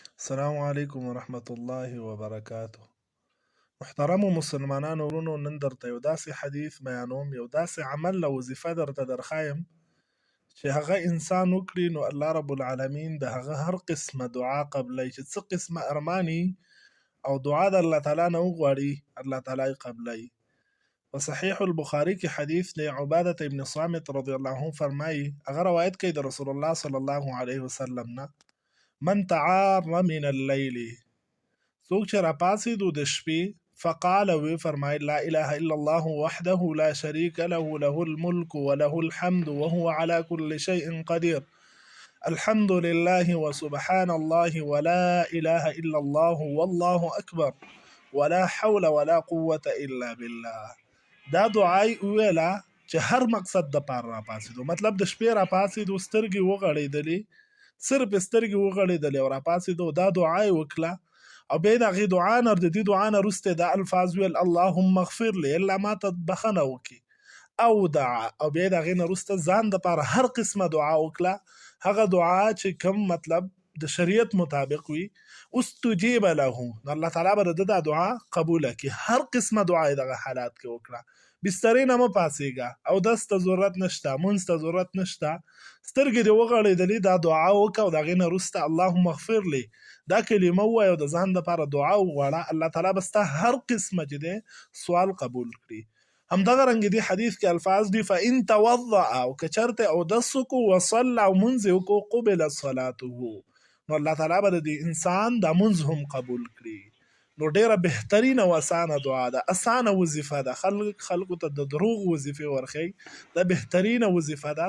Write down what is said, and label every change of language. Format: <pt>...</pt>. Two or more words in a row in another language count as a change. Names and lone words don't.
<ar>السلام علیکم ورحمت الله وبرکاته.</ar> <ps>محترمو مسلمانانو ورونو، نن درته یو داسې حدیث بیانوم، یو داسې عمل او وظیفه درته درښایم چې هغه انسان وکړي نو</ps> <ar>الله رب العالمین</ar> <ps>د هغه هر قسمه دعا قبلی، چې څه قسمه ارمانی او دعا د الله تعالی نه وغواړي الله تعالی یې قبلی. په صحیح البخاري کې حدیث دی، عبادة ابن صامت</ps> <ar>رضی الله عنه</ar> <ps>فرمایي، هغه روایت کوي د</ps> <ar>رسول الله صلی الله علیه وسلم نه، من تعار من الليل،</ar> <ps>څوک چې راپاڅېدو د شپې، فقال وی فرمایل</ps> <ar>لا اله الا الله وحده لا شريك له له الملك وله الحمد وهو على كل شيء قدير، الحمد لله وسبحان الله ولا اله الا الله والله اكبر ولا حول ولا قوة الا بالله.</ar> <ps>دا دعای ویلا چې هر مقصد د پاره راپاڅېدو، مطلب د شپې راپاڅېدو، سترګې وغړېدلې، صرف سترګې وغړېدلې او راپاڅېدو، دا دعای وکړه او بیا د هغې دعا نه، د دې دعا نه وروسته دا الفاظ ویل</ps> <ar>اللهم اغفر لي،</ar> <ps>الله ما ته بخښنه وکړي، او دعا، او بیا د هغې نه وروسته ځان دپاره هر قسمه دعا وکړه، هغه دعا چې کوم مطلب د شریعت مطابق وي،</ps> <ar>استجیب له،</ar> <ps>نو الله تعالی به د ده دا دعا قبوله کړي. هر قسمه دعا یې دغه حالات کې وکړه. بسترې نه مه پاڅېږه، اودس ته ضرورت نشته، مونځ ته ضرورت نشته، سترګې دې وغړېدلې، دا دعا وکړه او د هغې نه وروسته</ps> <ar>اللهم اغفر لي</ar> <ps>دا کلمه ووایه او د ځان دپاره دعا وغواړه، الله تعالی به ستا هر قسمه چې دی سوال قبول کړي. همدغه رنګ دې حدیث کې الفاظ دي،</ps> <ar>فإن توضأ،</ar> <ps>او که چېرته اودس وکړو، وصلى، او مونځ یې وکړو،</ps> <ar>قبلت صلاته،</ar> <ps>نو الله تعالی به د دې انسان دا مونځ هم قبول کړي. نو ډیره بهترینه او اسانه دعا ده، اسانه وظیفه ده، خلکو ته د دروغ وظیفې ورښیي، دا بهترینه وظیفه ده.</ps>